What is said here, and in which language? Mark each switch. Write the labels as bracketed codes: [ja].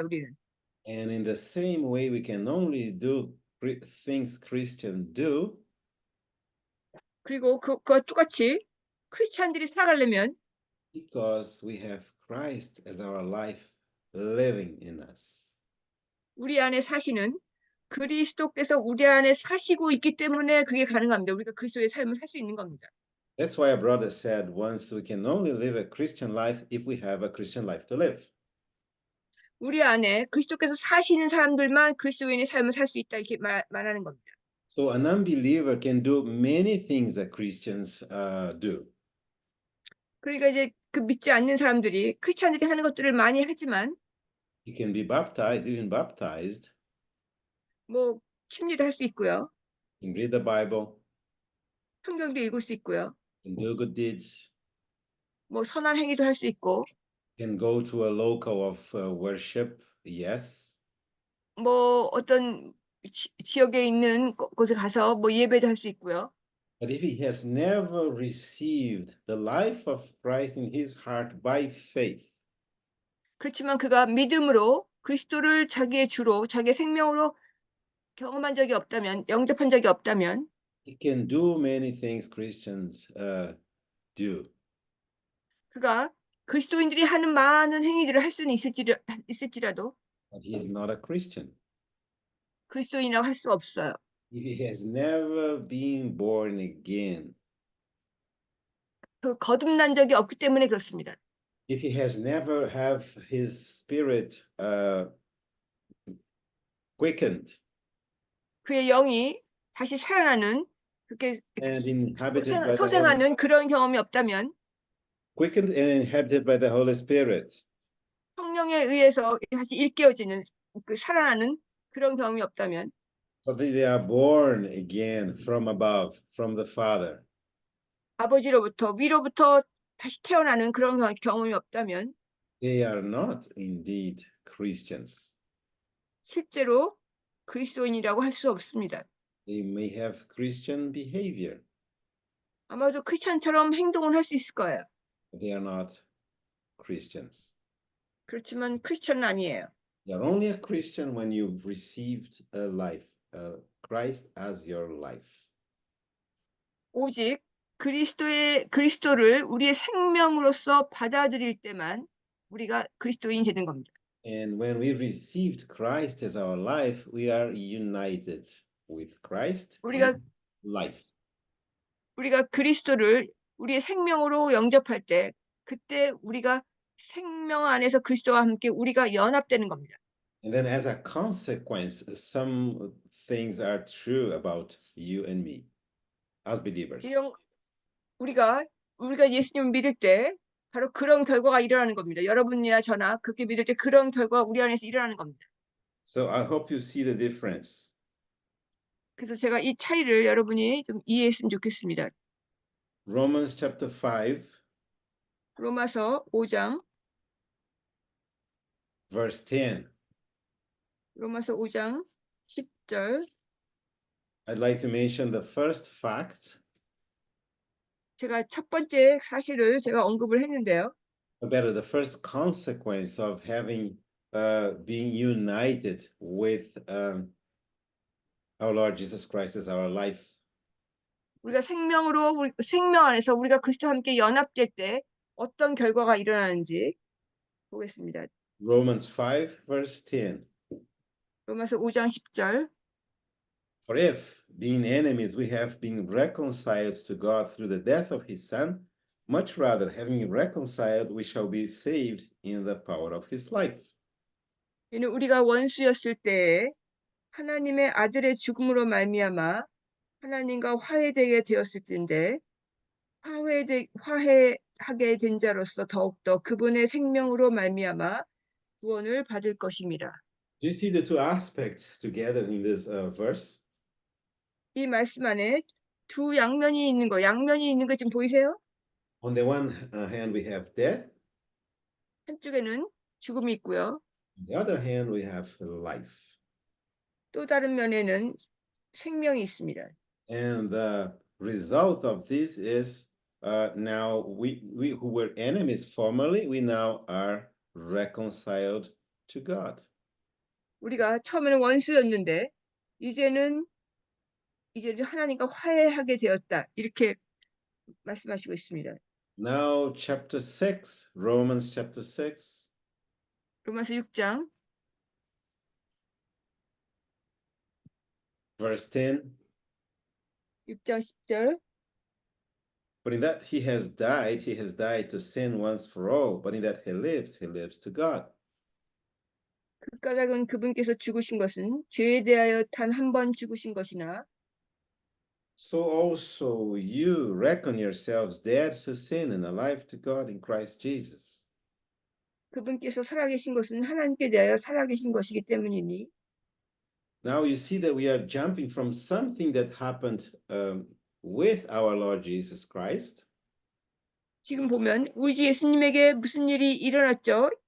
[ko] 우리는. [en] And in the same way, we can only do things Christians do [ko] 그리고 그와 똑같이 크리스찬들이 살아가려면 [en] because we have Christ as our life living in us. [ko] 우리 안에 사시는 그리스도께서 우리 안에 사시고 있기 때문에 그게 가능합니다. 우리가 그리스도의 삶을 살 수 있는 겁니다. [en] That's why a brother said once we can only live a Christian life if we have a Christian life to live. [ko] 우리 안에 그리스도께서 사시는 사람들만 그리스도인의 삶을 살 수 있다 이렇게 말하는 겁니다. [en] So an unbeliever can do many things that Christians do. [ko] 그러니까 이제 그 믿지 않는 사람들이 크리스찬들이 하는 것들을 많이 하지만 [en] He can be baptized, even baptized, [ko] 침례도 할 수 있고요. [en] can read the Bible, [ko] 성경도 읽을 수 있고요. [en] can do good deeds, [ko] 선한 행위도 할 수 있고 [en] can go to a local of worship, yes. [ko] 어떤 지역에 있는 곳에 가서 예배도 할 수 있고요. [en] But if he has never received the life of Christ in his heart by faith, [ko] 그렇지만 그가 믿음으로 그리스도를 자기의 주로 자기의 생명으로 경험한 적이 없다면 영접한 적이 없다면 [en] he can do many things Christians do. [ko] 그가 그리스도인들이 하는 많은 행위들을 할 수는 있을지라도 [en] But he is not a Christian. [ko] 그리스도인이라고 할 수 없어요. [en] If he has never been born again, [ko] 그 거듭난 적이 없기 때문에 그렇습니다. [en] if he has never have his spirit quickened, [ko] 그의 영이 다시 살아나는 그렇게 [en] and inhabited by the Holy, [ko] 소생하는 그런 경험이 없다면 [en] quickened and inhabited by the Holy Spirit. [ko] 성령에 의해서 다시 일깨워지는 그 살아나는 그런 경험이 없다면 [en] So that they are born again from above, from the Father. [ko] 아버지로부터 위로부터 다시 태어나는 그런 경험이 없다면 [en] They are not indeed Christians. [ko] 실제로 그리스도인이라고 할 수 없습니다. [en] They may have Christian behavior, [ko] 아마도 크리스천처럼 행동은 할 수 있을 거예요. [en] but they are not Christians. [ko] 그렇지만 크리스천은 아니에요. [en] You are only a Christian when you've received a life, Christ as your life. [ko] 오직 그리스도를 우리의 생명으로서 받아들일 때만 우리가 그리스도인이 되는 겁니다. [en] And when we received Christ as our life, we are united with Christ [ko] 우리가 [en] in life. [ko] 우리가 그리스도를 우리의 생명으로 영접할 때 그때 우리가 생명 안에서 그리스도와 함께 우리가 연합되는 겁니다. [en] And then as a consequence, some things are true about you and me as believers. [ko] 이런 우리가 예수님을 믿을 때 바로 그런 결과가 일어나는 겁니다. 여러분이나 저나 그렇게 믿을 때 그런 결과가 우리 안에서 일어나는 겁니다. [en] So I hope you see the difference. [ko] 그래서 제가 이 차이를 여러분이 좀 이해했으면 좋겠습니다. [en] Romans chapter 5, [ko] 로마서 5장 [en] verse 10. [ko] 로마서 5장 10절 [en] I'd like to mention the first fact [ko] 제가 첫 번째 사실을 제가 언급을 했는데요. [en] about the first consequence of having being united with our Lord Jesus Christ as our life. [ko] 우리가 생명 안에서 우리가 그리스도와 함께 연합될 때 어떤 결과가 일어나는지 보겠습니다. [en] Romans 5, verse 10. [ko] 로마서 5장 10절 [en] For if, being enemies, we have been reconciled to God through the death of his Son, much rather, having been reconciled, we shall be saved in the power of his life. [ko] 이는 우리가 원수였을 때에 하나님의 아들의 죽음으로 말미암아 하나님과 화해되게 되었을 텐데 화해하게 된 자로서 더욱더 그분의 생명으로 말미암아 구원을 받을 것입니다. [en] Do you see the two aspects together in this verse? [ko] 이 말씀 안에 두 양면이 있는 거 지금 보이세요? [en] On the one hand, we have death. [ko] 한쪽에는 죽음이 있고요. [en] On the other hand, we have life. [ko] 또 다른 면에는 생명이 있습니다. [en] And the result of this is now we who were enemies formerly, we now are reconciled to God. [ko] 우리가 처음에는 원수였는데 이제는 하나님과 화해하게 되었다. 이렇게 말씀하시고 있습니다. [en] Now chapter 6, Romans chapter 6. [ko] 로마서 6장 [en] Verse 10. [ko] 6장 10절 [en] But in that he has died to sin once for all. But in that he lives to God. [ko] 그 까닭은 그분께서 죽으신 것은 죄에 대하여 단 한 번 죽으신 것이나 [en] So also you reckon yourselves dead to sin and alive to God in Christ Jesus. [ko] 그분께서 살아계신 것은 하나님께 대하여 살아계신 것이기 때문이니 [en] Now you see that we are jumping from something that happened with our Lord Jesus Christ. [ko] 지금 보면 우리 주 예수님에게 무슨 일이 일어났죠?